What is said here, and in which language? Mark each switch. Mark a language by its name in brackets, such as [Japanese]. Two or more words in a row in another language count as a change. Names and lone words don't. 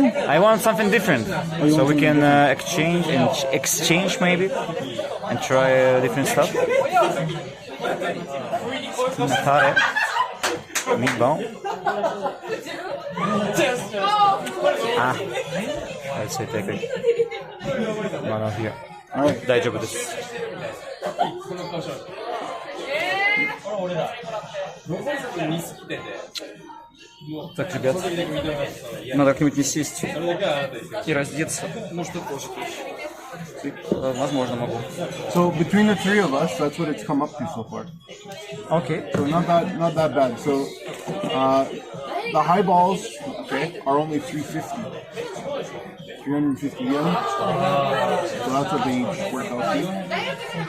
[English] I want something different, so we can exchange maybe, and try different stuff. Tare, meatball. Ah, let's say take it. One of here. Alright. [Japanese] 大丈夫です。 [Russian] Так, ребят, надо как-нибудь не сесть и раздеться. Может, ты тоже хочешь? Возможно, могу. [English] So between the three of us, that's what it's come up to so far. [Russian] Окей. [English] So not that bad. So the high balls, okay, are only 350 yen. So that's what they work out to.